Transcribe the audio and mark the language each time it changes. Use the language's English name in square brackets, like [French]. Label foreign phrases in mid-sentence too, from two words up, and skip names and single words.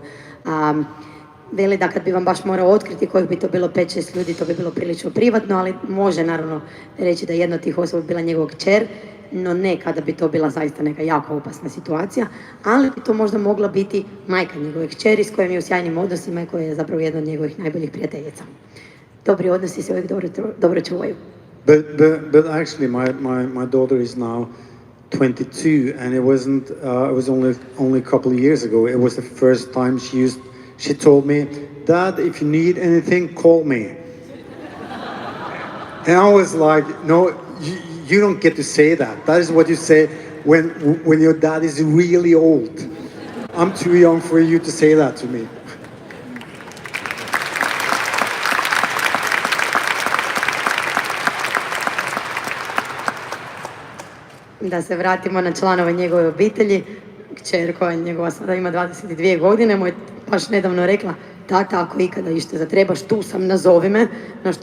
[Croatian] Veli da kad bi vam baš morao otkriti kojih bi to bilo 5-6 ljudi, to bi bilo prilično privatno, ali može naravno reći da jedna od tih osoba bila njegova kćer, no ne kada bi to bila zaista neka jako opasna situacija, ali bi to možda mogla biti majka njegove kćeri s kojom je u sjajnim odnosima i koja je zapravo jedna od njegovih najboljih prijateljica. Dobri odnosi se uvijek dobro čuvaju. [English] But actually my daughter is now 22 and it was only a couple of years ago. It was the first time she told me, "Dad, if you need anything, call me." And I was like, "No, you don't get to say that. That is what you say when your dad is really old. I'm too young for you to say that to me." [Croatian] Da se vratimo na članove njegove obitelji. Kćer koja njegova sada ima 22 godine mu je baš nedavno rekla: "Tata, ako ikada išta zatrebaš, tu sam, nazovi me."